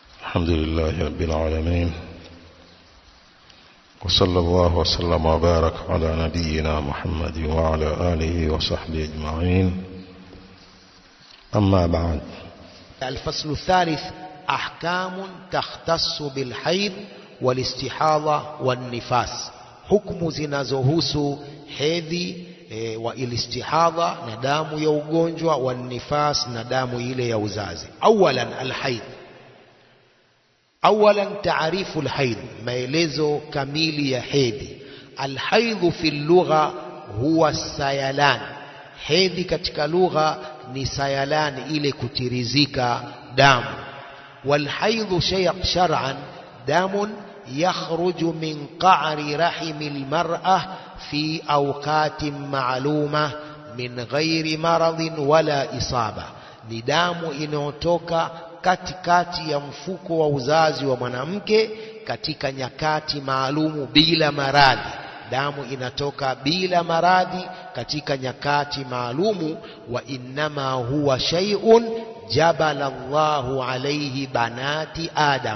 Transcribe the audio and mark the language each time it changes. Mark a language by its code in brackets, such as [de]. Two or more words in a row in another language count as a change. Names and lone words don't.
[ar] الحمد لله رب العالمين، وصلى الله وسلم وبارك على نبينا محمد وعلى آله وصحبه أجمعين. أما بعد. الفصل الثالث: أحكام تختص بالحيض والاستحاضة والنفاس. [sw] حكم zinazohusu hedhi [ar] والاستحاضة [sw] na damu ya ugonjwa, [ar] والنفاس [sw] na damu ile ya uzazi. [ar] أولا الحيض. أولا تعريف الحيض, [sw] maelezo kamili ya hedhi. [ar] الحيض في اللغة هو السيلان. [sw] Hedhi katika lugha ni sayalan, ile kutirizika damu. [ar] والحيض شرعا دم يخرج من قعر رحم المرأة في أوقات معلومة من غير مرض ولا إصابة. [sw] ni damu inayotoka katikati ya mfuko wa uzazi wa mwanamke katika nyakati maalumu bila maradhi. Damu inatoka bila maradhi katika nyakati maalumu. [ar] وإنما هو شيء جبل الله عليه بنات آدم.